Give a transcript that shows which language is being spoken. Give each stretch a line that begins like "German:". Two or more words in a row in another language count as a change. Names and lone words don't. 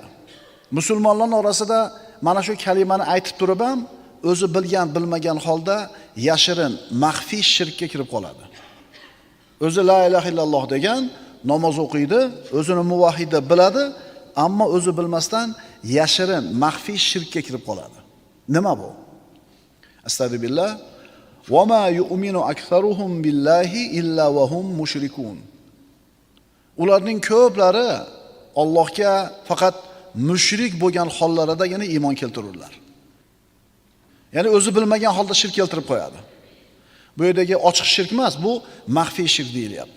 Uzbek: Musulmonlarning orasida mana shu kalimani aytib turib ham o'zi bilmagan holda yashirin, maxfiy shirkka kirib qoladi. O'zi
Arabic: لا إله إلا الله
Uzbek: degan, namoz o'qiydi, o'zini muvahhid deb biladi, ammo o'zi bilmasdan yashirin, maxfiy shirkka kirib qoladi. Nima bu?
Arabic: Astagfirullah. وما يؤمن أكثرهم بالله إلا وهم مشركون.
Uzbek: Ularning ko'plari Allohga faqat mushrik bo'lgan hollaridagina iymon keltirurlar. Ya'ni o'zi bilmagan holda shirk keltirib qo'yadi. Bu yerdagi ochiq shirk emas, bu maxfiy shirk deyilyapti.